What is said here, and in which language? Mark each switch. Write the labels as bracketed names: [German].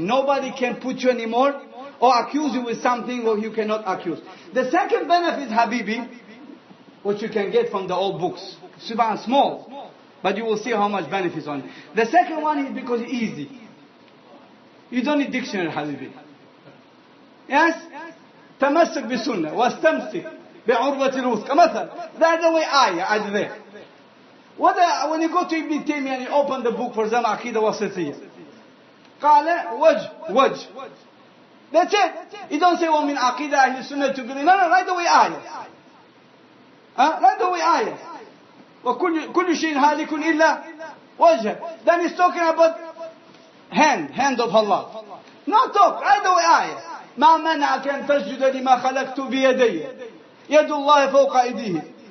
[English] Nobody can put you anymore or accuse you with something what you cannot accuse. The second benefit, Habibi, what you can get from the old books. Subhan, small. But you will see how much benefits on it. The second one is because it's easy. You don't need dictionary, Habibi. Yes? [Arabic] تمسك بالسنة واستمسك بعروة الوثقى مثلا. [English] That's the way ayah there. When you go to Ibn Taymiyyah and you open the book for example عقيدة وسطية قال وجه. That's it. You don't say ومن عقيدة أهل السنة تقول no, right away ayah. [Arabic] Right away ayah. وكل شيء هالك إلا وجه. [English] Then he's talking about hand of Allah. Not talk, right away ayah. [Arabic] ما منعك أن تسجد لما خلقت بيدي يد الله فوق أيديه.